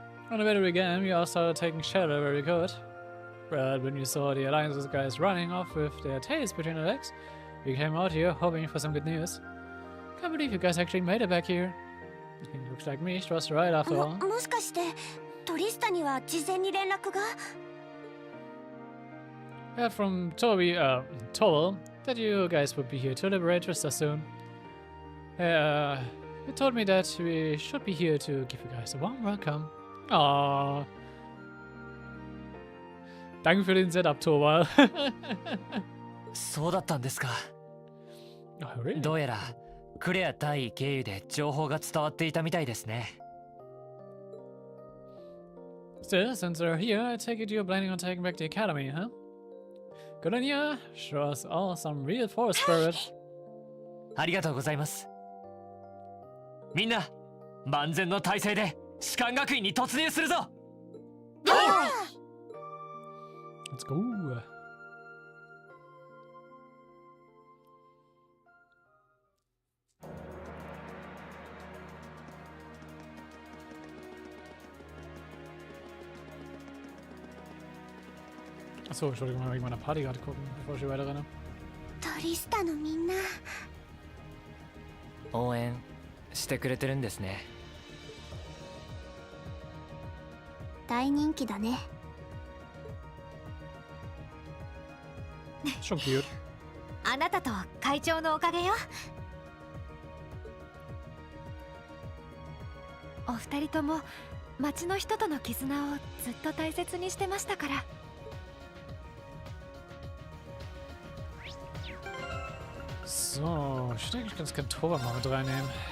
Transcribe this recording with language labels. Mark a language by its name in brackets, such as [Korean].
[English] On the very beginning, we all started taking shelter where we could. But when we saw the Alliance's guys running off with their tails between their legs, we came out here hoping for some good news. Can't believe you guys actually made it back here. It looks like me was right after all. [Japanese] もしかしてトリスタには事前に連絡が？ [English] I heard from Toby, Toll, that you guys would be here to liberate Trista soon. He told me that we should be here to give you guys a warm welcome. Aww. [German] Danke für den Setup, Toba. [Japanese] そうだったんですか。 [English] Oh, really? [Japanese] どうやらクレア大尉経由で情報が伝わっていたみたいですね。 [English] Still, since they're here, I take it you're planning on taking back the academy, huh? Good on you. Show us all some real force spirit. [Japanese] ありがとうございます。みんな万全の態勢で士官学院に突入するぞ。 [English] Let's go. [German] Achso, Entschuldigung, mal wegen meiner Party gerade gucken, bevor ich hier weiter renne. [Japanese] トリスタのみんな。応援してくれてるんですね。大人気だね。 [German] Schon cute. [Japanese] あなたと会長のおかげよ。お二人とも町の人との絆をずっと大切にしてましたから。 [German] So, ich denke, ich kann das Kantor mal mit reinnehmen.